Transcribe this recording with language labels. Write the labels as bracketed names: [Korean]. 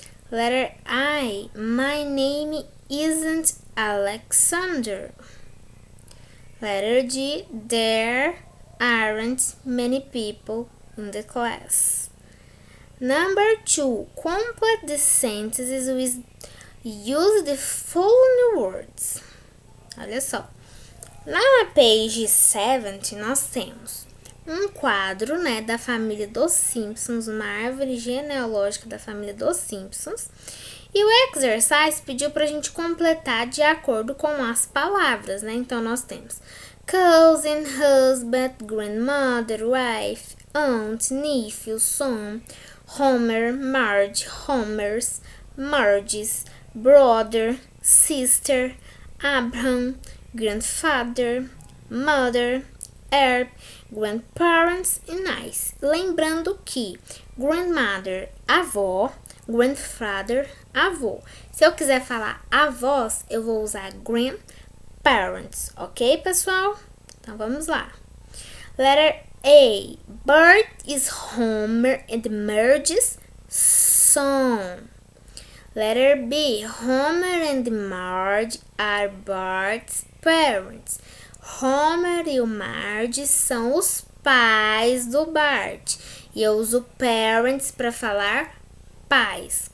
[English] Letter I. My name isn't Alexander. Letter G. There aren't many people in the class. Number 2. Complete the sentences with use the following words. [Portuguese] Olha só. Lá na page 70 nós temos um quadro, né, da família dos Simpsons, uma árvore genealógica da família dos Simpsons. E o exercise pediu pra gente completar de acordo com as palavras, né? Então nós temos cousin, husband, grandmother, wife, aunt, nephew, son, Homer, Marge, Homers, Marges, brother, sister, Abraham, grandfather, mother, Herb, grandparents e nice. Lembrando que grandmother, avó, grandfather, avô. Se eu quiser falar avós, eu vou usar grandparents, ok, pessoal? Então vamos lá. Letter A. [English] Bart is Homer and Marge's son. Letter B. Homer and Marge are Bart's parents. [Portuguese] Homer e o Marge são os pais do Bart. E eu uso parents para falar pais.